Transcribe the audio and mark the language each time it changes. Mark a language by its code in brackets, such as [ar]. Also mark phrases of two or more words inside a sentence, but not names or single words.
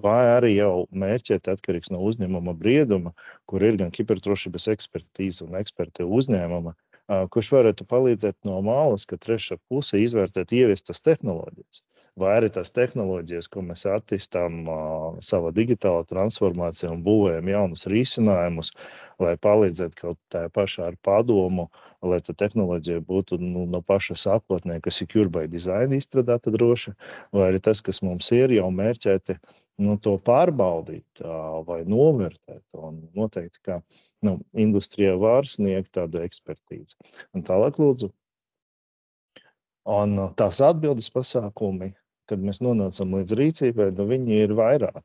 [lv] Vai arī jau mērķēt atkarīgs no uzņēmuma brieduma, kur ir gan kiberdrošības ekspertīze un eksperti uzņēmuma, kurš varētu palīdzēt no malas, ka treša puse izvērtēt ieviestas tehnoloģijas. Vai arī tās tehnoloģijas, ko mēs attīstām savā digitālā transformācijā un būvējam jaunus risinājumus, lai palīdzētu kaut tā pašā ar padomu, lai tā tehnoloģija būtu no paša sākotnē, kas ir [en] secure by design [lv] izstrādāta droši, vai arī tas, kas mums ir jau mērķēti, to pārbaudīt vai novērtēt. Un noteikti, ka industrijā var sniegt tādu ekspertīzi. Un tālāk, lūdzu. Un tās atbildes pasākumi, kad mēs nonācam līdz rīcībai, viņi ir vairāki.